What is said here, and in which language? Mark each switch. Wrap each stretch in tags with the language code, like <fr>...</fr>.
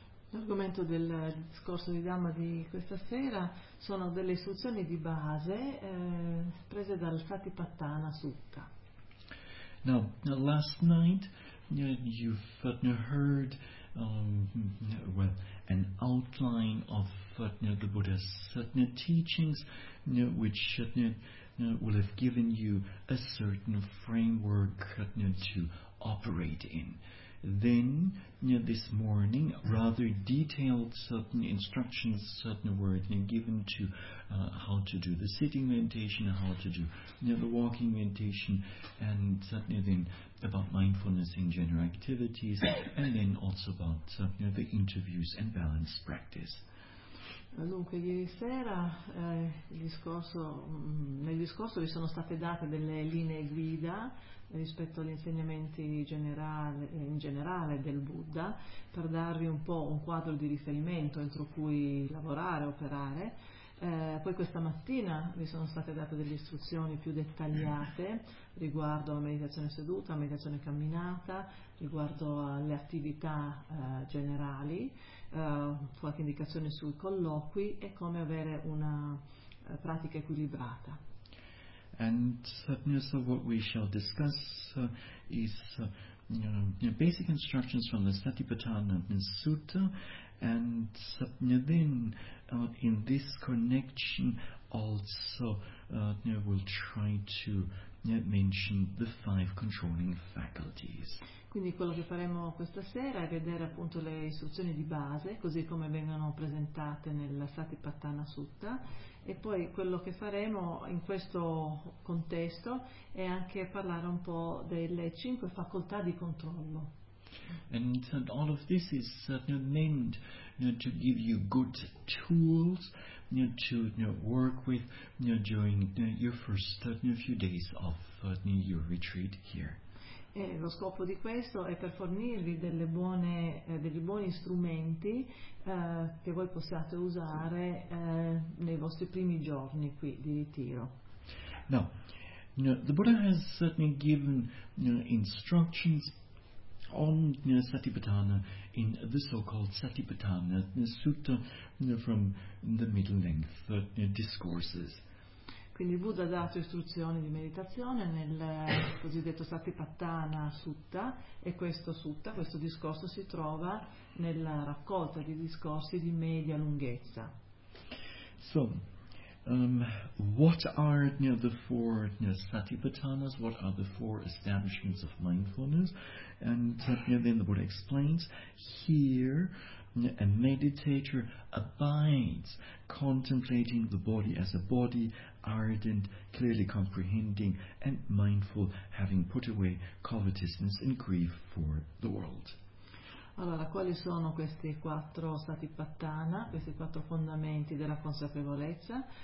<it>L'argomento del discorso di Dhamma di questa sera sono delle istruzioni di base prese dal Satipatthana Sutta.</it> <en>Now, last night you've heard an outline of the Buddha's teachings, which will have given you a certain framework to operate in. Then, this morning, rather detailed certain instructions were given to how to do the sitting meditation, how to do the walking meditation, and then about mindfulness in general activities, and then also about the interviews and balanced practice.</en> <it>Dunque, ieri sera nel discorso vi sono state date delle linee guida rispetto agli insegnamenti in generale del Buddha, per darvi un po' un quadro di riferimento entro cui lavorare, operare. Poi questa mattina vi sono state date delle istruzioni più dettagliate riguardo alla meditazione seduta, alla meditazione camminata, riguardo alle attività generali, qualche indicazione sui colloqui e come avere una pratica equilibrata.</it> <en>And so what we shall discuss is basic instructions from the Satipatthana Sutta, and then in this connection also we'll try to mention the five controlling faculties.</en> <it>Quindi quello che faremo questa sera è vedere appunto le istruzioni di base, così come vengono presentate nel Satipatthana Sutta, e poi quello che faremo in questo contesto è anche parlare un po' delle cinque facoltà di controllo.</it> <en>And all of this is meant to give you good tools to work with during your first few days of your retreat here.</en> <it>E lo scopo di questo è per fornirvi dei buoni strumenti che voi possiate usare nei vostri primi giorni qui di ritiro.</it> <en>Now, the Buddha has certainly given instructions on Satipatthana in the so-called Satipatthana Sutta from the middle-length discourses.</en> <it>Quindi il Buddha ha dato istruzioni di meditazione nel cosiddetto Satipatthana Sutta, e questo discorso si trova nella raccolta di discorsi di media lunghezza.</it> <en>So, what are the four Satipatthanas? What are the four establishments of mindfulness? And then the Buddha explains, here a meditator abides, contemplating the body as a body, ardent, clearly comprehending, and mindful, having put away covetousness and grief for the world.</en> <it>Allora, quali sono questi quattro Satipatthana, questi quattro fondamenti della consapevolezza?</it>